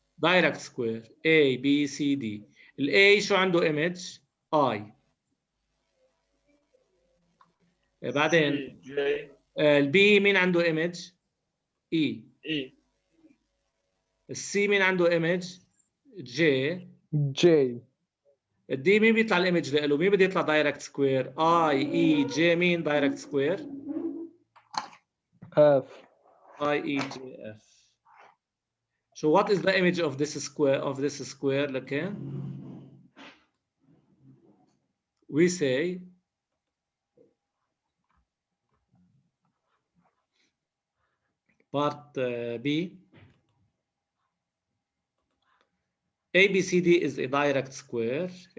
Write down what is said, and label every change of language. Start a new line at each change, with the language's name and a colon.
English: Direct square. A B C D.
Arabic: ال A شو عنده image؟ I. بعدين
English: C G
Arabic: ال B مين عنده image؟ E. اي. ال C مين عنده image؟ J.
English: J
Arabic: ال D مين بيطلع الايمج له؟ مين بده يطلع دايركت سكوير؟ I E J مين دايركت سكوير؟
English: F. I E J F. So what is the image of this square? Okay. We say part B, ABCD is a direct square.